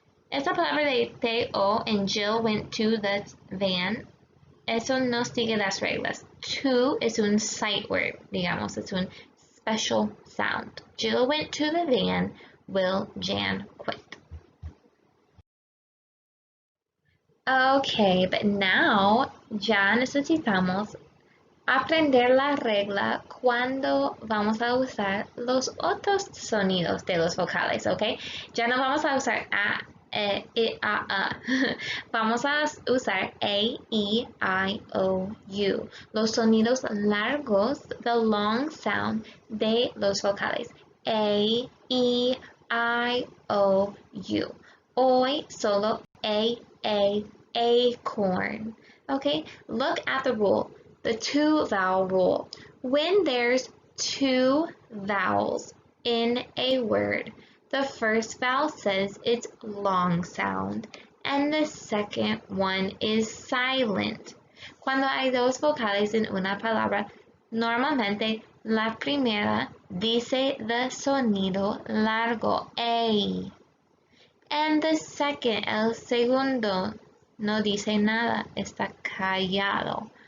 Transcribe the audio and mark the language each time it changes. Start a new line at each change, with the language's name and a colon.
Spanish: Esa palabra de T-O en Jill went to the van, eso no sigue las reglas. To es un sight word, digamos, es un special sound.
English: Jill went to the van, Will Jan quit.
Spanish: Okay, but now ya necesitamos aprender la regla cuando vamos a usar los otros sonidos de los vocales, ¿ok? Ya no vamos a usar a, a. Vamos a usar a, e, I, o, u. Los sonidos largos,
English: the long sound
Spanish: de los vocales. A, e, I, o, u. Hoy solo a, acorn.
English: Okay, look at the rule. The two-vowel rule. When there's two vowels in a word, the first vowel says its long sound and the second one is silent.
Spanish: Cuando hay dos vocales en una palabra, normalmente la primera dice the sonido largo A.
English: And the second,
Spanish: el segundo, no dice nada, está callado.